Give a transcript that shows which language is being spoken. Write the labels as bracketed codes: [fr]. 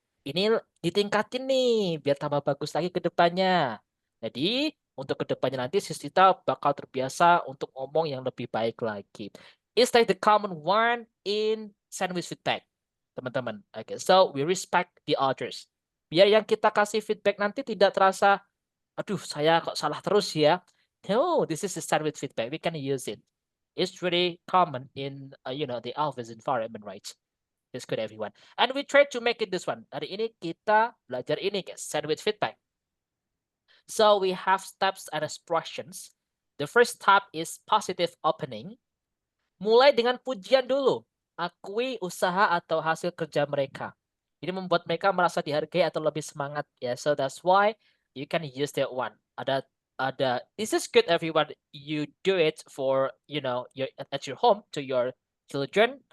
[id] ini ditingkatin nih biar tambah bagus lagi ke depannya. Jadi untuk ke depannya nanti Sista bakal terbiasa untuk ngomong yang lebih baik lagi. [en] It's like the common one in sandwich feedback, [id] teman-teman. [en] Okay, so we respect the others. [id] Biar yang kita kasih feedback nanti tidak terasa, aduh saya kok salah terus ya. [en] No, this is the sandwich feedback. We can use it. It's really common in the office environment, right? It's good, everyone. And we try to make it this one. [id] Hari ini kita belajar ini, [en] guys, sandwich feedback. So we have steps and expressions. The first step is positive opening. [id] Mulai dengan pujian dulu. Akui usaha atau hasil kerja mereka. Ini membuat mereka merasa dihargai atau lebih semangat. [en] Ya, so that's why you can use that one. Ada this is good, everyone. You do it for at your home to your children.